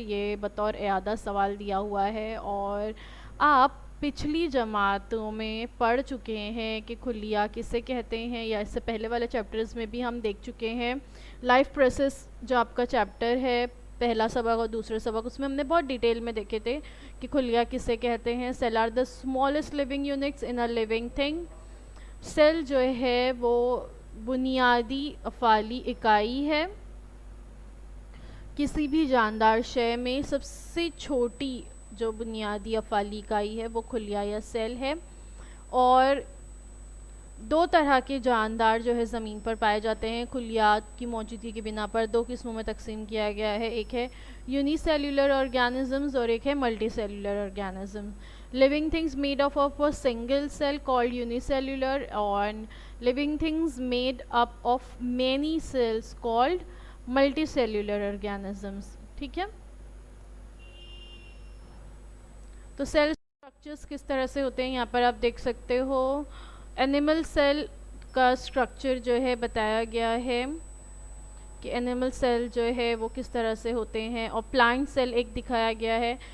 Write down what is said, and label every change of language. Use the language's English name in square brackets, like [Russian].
[Urdu] یہ بطور اعادہ سوال دیا ہوا ہے اور آپ پچھلی جماعتوں میں پڑھ چکے ہیں کہ کھلیا کسے کہتے ہیں، یا اس سے پہلے والے چیپٹرز میں بھی ہم دیکھ چکے ہیں. لائف پروسیس جو آپ کا چیپٹر ہے، پہلا سبق اور دوسرے سبق، اس میں ہم نے بہت ڈیٹیل میں دیکھے تھے کہ کھلیا کسے کہتے ہیں. [English] Cell are the smallest living units in a living thing. [Urdu] Cell جو ہے وہ بنیادی افعالی اکائی ہے. کسی بھی جاندار شے میں سب سے چھوٹی جو بنیادی افعالی اکائی ہے وہ کھلیا یا سیل ہے. اور دو طرح کے جاندار جو ہے زمین پر پائے جاتے ہیں. کھلیات کی موجودگی کی بنا پر دو قسموں میں تقسیم کیا گیا ہے. ایک ہے یونی سیلولر آرگینزمز اور ایک ہے multi cellular organism. [English] living things made up of a single cell called unicellular and living things made up of many cells called multicellular organisms. [Urdu] ٹھیک ہے، تو سیل اسٹرکچرز کس طرح سے ہوتے ہیں یہاں پر آپ دیکھ سکتے ہو. اینیمل سیل کا اسٹرکچر جو ہے بتایا گیا ہے کہ اینیمل سیل جو ہے وہ کس طرح سے ہوتے ہیں، اور پلانٹ سیل ایک دکھایا گیا ہے.